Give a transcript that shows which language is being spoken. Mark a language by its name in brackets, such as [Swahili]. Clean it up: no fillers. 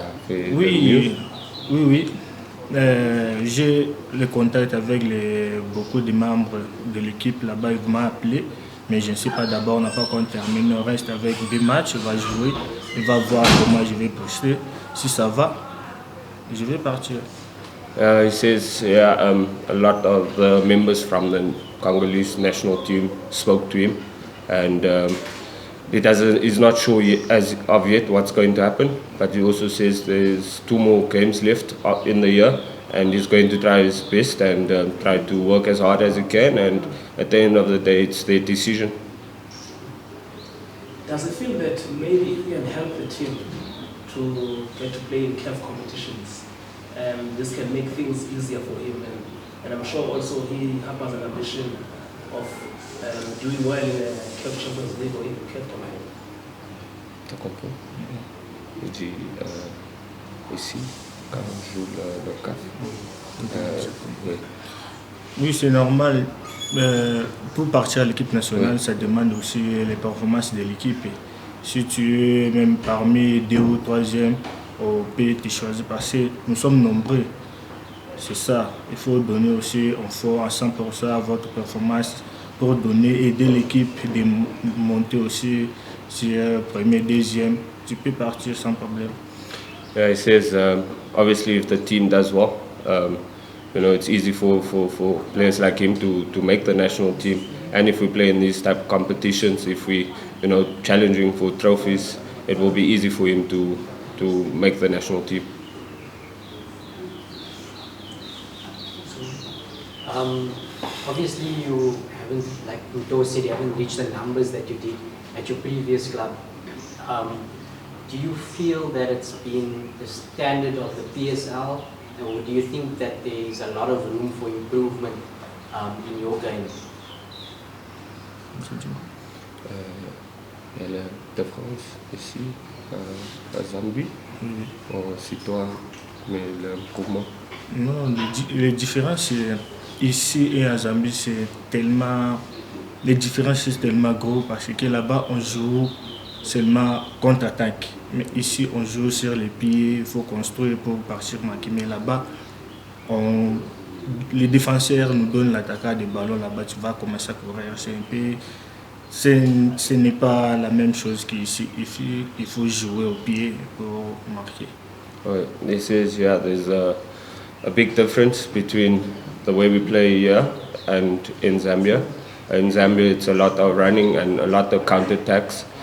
[French] Oui. J'ai le contact avec beaucoup de membres de l'équipe là-bas. Ils m'ont appelé, mais je ne sais pas d'abord, on n'a pas encore terminé. On reste avec 2 matchs, il va jouer, il va voir comment je vais poster. Si ça va, je vais partir. [English] He says a lot of the members from the Congolese national team spoke to him, and he's not sure as of yet what's going to happen, but he also says there's 2 more games left in the year, and he's going to try his best and try to work as hard as he can, and at the end of the day it's their decision. Does it feel that maybe if we can help the team to get to play in CAF competitions, this can make things easier for him, and I'm sure also he has an ambition of doing well in the CAF Champions League or even CAF tournament? [French] T'as compris? Il dit ici, quand on joue le CAF. Oui, c'est normal. Pour partir à l'équipe nationale, ça demande aussi les performances de l'équipe. Si tu es même parmi 2 ou 3e au pays, tu choisis parce que nous sommes nombreux. C'est ça. Il faut donner aussi un fort à 100% à votre performance pour aider l'équipe de monter aussi sur 1er, 2e. Tu peux partir sans problème. [English] Yeah, he says obviously if the team does well, it's easy for players like him to make the national team. And if we play in these type of competitions, if we challenging for trophies, it will be easy for him to make the national team. Obviously you haven't, like Uto said, you haven't reached the numbers that you did at your previous club. Do you feel that it's been the standard of the PSL, or do you think that there's a lot of room for improvement in your game? [French] Il y a la différence ici à Zambie, c'est toi, mais l'improvement. Non, les différences ici et à Zambie, c'est tellement. Les différences sont tellement gros parce que là-bas, on joue seulement contre-attaque. Mais ici, on joue sur les pieds, il faut construire pour partir marquer. Mais là-bas, les défenseurs nous donnent l'attaquant de ballon. Là-bas, tu vas commencer à courir. C'est un peu. Ce n'est pas la même chose qu'ici. Il faut jouer au pied pour marquer. [English] This is, there's a big difference between the way we play here and in Zambia. In Zambia, it's a lot of running and a lot of counter-attacks.